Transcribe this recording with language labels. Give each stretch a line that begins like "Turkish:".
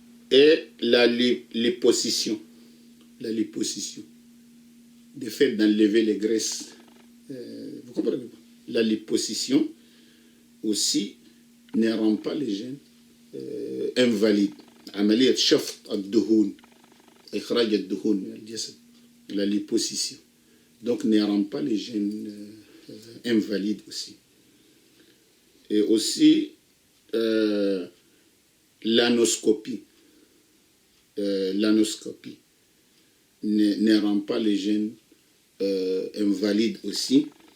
French: Et la liposuction. La liposuction. Le fait d'enlever les graisses. Vous comprenez? La liposuction aussi ne rend pas les gènes invalides.
Arabic: عملية شفط الدهون إخراج الدهون من الجسد.
French: La liposuction. Donc ne rend pas les gènes invalides aussi. Et aussi l'anoscopie. L'anoscopie ne rend pas les gènes invalides aussi.